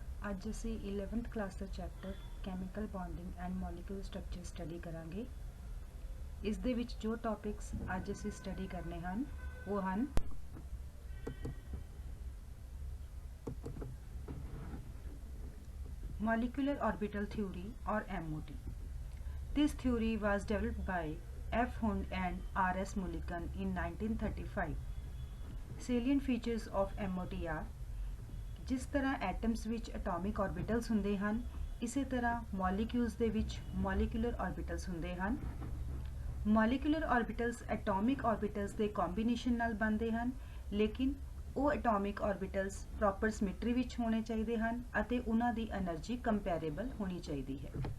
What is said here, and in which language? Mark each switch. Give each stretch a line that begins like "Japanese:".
Punjabi: ਅੱਜ ਅਸੀਂ 11th class ਦਾ chapter chemical bonding and molecular structure study ਕਰਾਂਗੇ। ਇਸ ਦੇ ਵਿੱਚ ਜੋ ਟੌਪਿਕਸ ਅੱਜ ਅਸੀਂ ਸਟੱਡੀ ਕਰਨੇ ਹਨ ਉਹ ਹਨ molecular orbital theory or MOT.
English: This theory was developed by F. Hund and R. S. Mulliken in 1935. Salient features of MOT are
Punjabi: ਜਿਸ ਤਰ੍ਹਾਂ ਐਟਮਸ ਵਿੱਚ ਐਟੋਮਿਕ ਆਰਬਿਟਲਸ ਹੁੰਦੇ ਹਨ, ਇਸੇ ਤਰ੍ਹਾਂ ਮੋਲੀਕਿਊਲਸ ਦੇ ਵਿੱਚ ਮੋਲੀਕੂਲਰ ਆਰਬਿਟਲਸ ਹੁੰਦੇ ਹਨ। ਮੋਲੀਕੂਲਰ ਆਰਬਿਟਲਸ ਐਟੋਮਿਕ ਆਰਬਿਟਲਸ ਦੇ ਕੰਬੀਨੇਸ਼ਨ ਨਾਲ ਬਣਦੇ ਹਨ, ਲੇਕਿਨ ਉਹ ਐਟੋਮਿਕ ਆਰਬਿਟਲਸ ਪ੍ਰੋਪਰ ਸਿਮੈਟਰੀ ਵਿੱਚ ਹੋਣੇ ਚਾਹੀਦੇ ਹਨ ਅਤੇ ਉਹਨਾਂ ਦੀ એનર્ਜੀ ਕੰਪੈਰੇਬਲ ਹੋਣੀ ਚਾਹੀਦੀ ਹੈ।